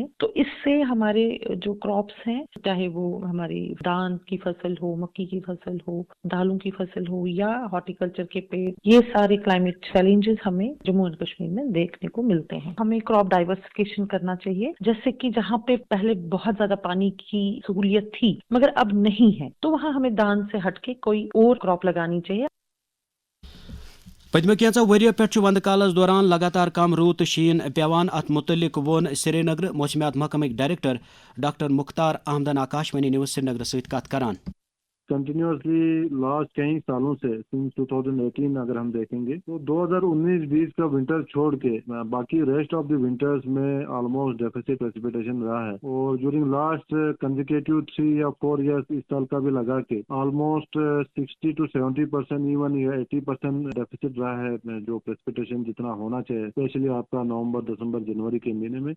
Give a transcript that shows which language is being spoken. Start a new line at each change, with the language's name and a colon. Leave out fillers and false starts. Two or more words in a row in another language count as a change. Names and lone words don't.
Urdu: تو اس سے ہمارے جو کراپس ہیں، چاہے وہ ہماری دان کی فصل ہو، مکی کی فصل ہو، دالوں کی فصل ہو یا ہارٹیکلچر کے پیڑ، یہ سارے
English: climate challenges
Urdu: ہمیں جموں اینڈ کشمیر میں دیکھنے کو ملتے ہیں. ہمیں
English: crop diversification
Urdu: کرنا چاہیے، جیسے کہ جہاں پہ پہلے بہت زیادہ پانی کی سہولیت تھی مگر اب نہیں ہے تو وہاں ہمیں دان سے ہٹ کے کوئی اور کراپ لگانی چاہیے.
Kashmiri: پتمہ کینژو ؤریو پٮ۪ٹھ وندٕ کالس دوران لگاتار کم روٗد تہٕ شیٖن پیوان. اتھ متعلق ووٚن سری نگر موسمیات محکمٕکۍ ڈائریکٹر ڈاکٹر مختار احمدن آکاشوانی نیوز سری نگر سۭتۍ کتھ کران.
English: continuously last
Urdu: کئی سالوں سے سنس 2018 اگر ہم دیکھیں گے تو 2019-20 کا ونٹر چھوڑ کے باقی
English: rest of the winters
Urdu: میں
English: almost deficit precipitation
Urdu: رہا ہے. اور
English: during last consecutive
Urdu: 3 یا 4 ایئرس اس سال کا بھی لگا کے آلموسٹ 60 to 70% ایون 80% ڈیفیسٹ رہا ہے جو پریسپیٹیشن جتنا ہونا چاہیے، اسپیشلی آپ کا نومبر، دسمبر، جنوری کے مہینے میں.